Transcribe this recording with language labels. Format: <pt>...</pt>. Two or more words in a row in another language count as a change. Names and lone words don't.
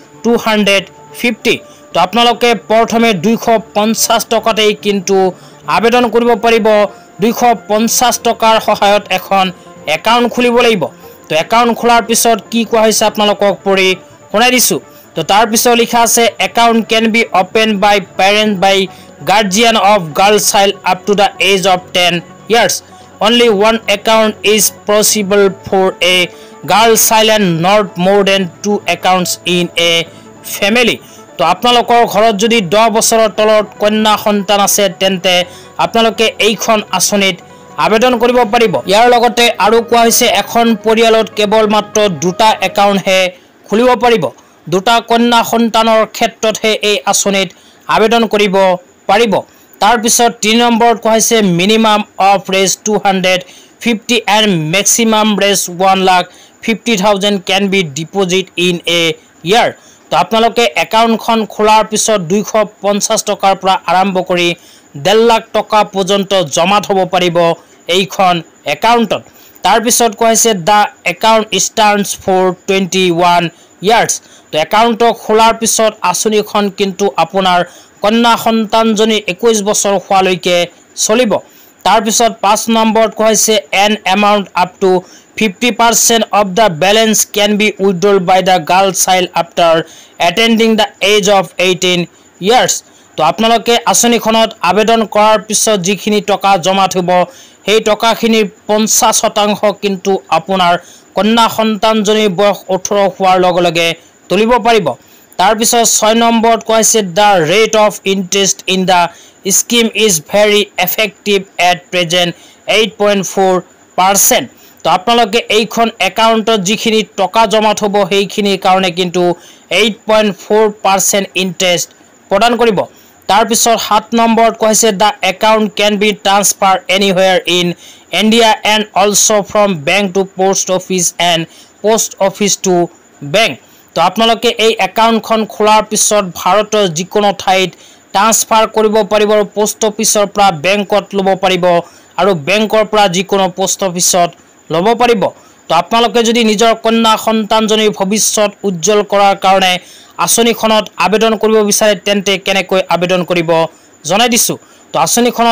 <as>250 তো আপোনালোকে প্ৰথমে 250 টকাতেই কিন্তু আবেদন কৰিব পাৰিব 250 টকাৰ সহায়ত এখন একাউণ্ট খুলিব লাগিব তো একাউণ্ট খোলাৰ পিছত কি কোৱা হৈছে আপোনালোকক পঢ়ি শুনাই দিছো তো তাৰ পিছত</as> <en>লিখা আছে account can be open by parent by guardian of girl child up to the age of 10 years only one account is possible for a girl child and not more than 2 accounts in a family</en> <as>তো আপোনালোকৰ ঘৰত যদি 10 বছৰৰ তলত কন্যা সন্তান আছে তেন্তে আপোনালোকে এইখন আঁচনিত আবেদন কৰিব পাৰিব ইয়াৰ লগতে আৰু কোৱা হৈছে এখন পৰিয়ালত কেৱল মাত্ৰ দুটা একাউণ্ট হে খুলিব পাৰিব দুটা কন্যা সন্তানৰ ক্ষেত্ৰতহে এই আঁচনিত আবেদন কৰিব পাৰিব তাৰ পিছত 3 নম্বৰত কোৱা হৈছে</as> <en>minimum of Rs 250 and maximum Rs</en> <as>1,50,000</as> <en>can be deposit in a year</en> <as>তো আপোনালোকে একাউণ্টখন খোলাৰ পিছত 250 টকাৰ পৰা আৰম্ভ কৰি 1.5 লাখ টকা পৰ্যন্ত জমা থব পাৰিব এইখন একাউণ্টত তাৰ পিছত কোৱা হৈছে</as> <en>the account starts for 21 years</en> <as>তো একাউণ্ট খোলাৰ পিছত আঁচনিখন কিন্তু আপোনাৰ কন্যা সন্তানজনী 21 বছৰ হোৱালৈকে চলিব তাৰ পিছত</as> <en>5</en> <as>নম্বৰত কোৱা হৈছে</as> <en>an amount up to 50% of the balance can be withdrawn by the girl child after attaining the age of 18 years</en> <as>তো আপোনালোকে আঁচনিখনত আবেদন কৰাৰ পিছত যিখিনি টকা জমা থব সেই টকাখিনিৰ 50% কিন্তু আপোনাৰ কন্যা সন্তানজনীৰ বয়স 18 হোৱাৰ লগে লগে তুলিব পাৰিব তাৰ পিছত 6 নম্বৰত কোৱা হৈছে</as> <en>the rate of interest in the scheme is very effective at present</en> <as>8.4% তো আপোনালোকে এইখন একাউণ্টত যিখিনি টকা জমা থব সেইখিনিৰ কাৰণে কিন্তু 8.4% ইন্টাৰেষ্ট প্ৰদান কৰিব তাৰ পিছত 7 নম্বৰত কোৱা হৈছে</as> <en>the account can be transferred anywhere in India and also from bank to post office and post office to bank</en> <as>তো আপোনালোকে এই একাউণ্টখন খোলাৰ পিছত ভাৰতৰ যিকোনো ঠাইত ট্ৰান্সফাৰ কৰিব পাৰিব পোষ্ট অফিচৰ পৰা বেংকত ল'ব পাৰিব আৰু বেংকৰ পৰা যিকোনো পোষ্ট অফিচত ল'ব পাৰিব তো আপোনালোকে যদি নিজৰ কন্যা সন্তানজনীৰ ভৱিষ্যত উজ্জ্বল কৰাৰ কাৰণে আঁচনিখনত আবেদন কৰিব বিচাৰে তেন্তে কেনেকৈ আবেদন কৰিব জনাই দিছো তো আঁচনিখনত</as>